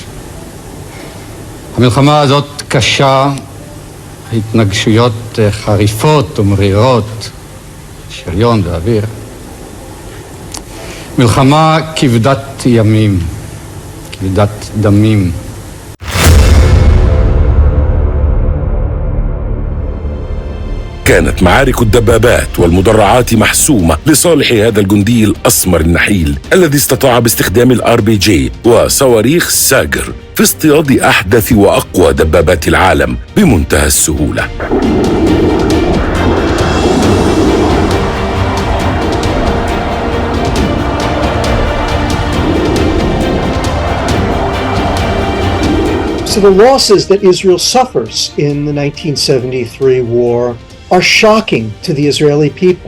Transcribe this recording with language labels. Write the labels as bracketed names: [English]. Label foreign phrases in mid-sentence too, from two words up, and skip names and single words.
[Hebrew] המלחמה הזאת קשה, התנגשויות חריפות ומרירות, שריון ואוויר. מלחמה כבדת ימים, כבדת דמים. [Arabic] كانت معارك الدبابات والمدرعات محسومة لصالح هذا الجندي الأسمر النحيل الذي استطاع باستخدام الRPG وصواريخ ساجر في اصطياد أحدث وأقوى دبابات العالم بمنتهى السهولة. [English] So the losses that Israel suffers in the 1973 war are shocking to the Israeli people.